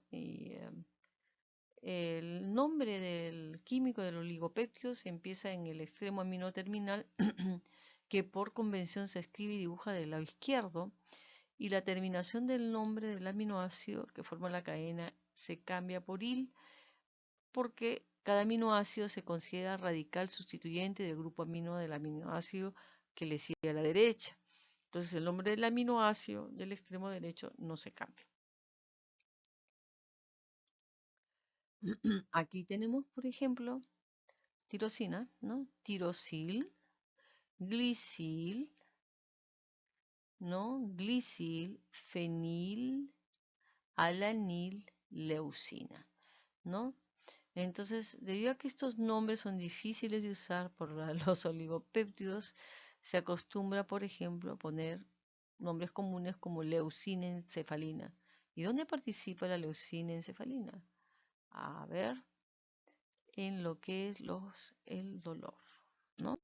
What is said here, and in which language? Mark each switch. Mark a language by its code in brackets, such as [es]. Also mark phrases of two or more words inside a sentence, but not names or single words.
[es] Y el nombre del químico del oligopéptido se empieza en el extremo amino terminal, que por convención se escribe y dibuja del lado izquierdo, y la terminación del nombre del aminoácido que forma la cadena se cambia por il, porque cada aminoácido se considera radical sustituyente del grupo amino del aminoácido que le sigue a la derecha. Entonces el nombre del aminoácido del extremo derecho no se cambia. Aquí tenemos, por ejemplo, tirosina, ¿no? Tirosil, glisil, ¿no? Glisil, fenil, alanil, leucina, ¿no? Entonces, debido a que estos nombres son difíciles de usar por los oligopéptidos, se acostumbra, por ejemplo, a poner nombres comunes como leucina encefalina. ¿Y dónde participa la leucina encefalina? A ver, en lo que es el dolor, ¿no?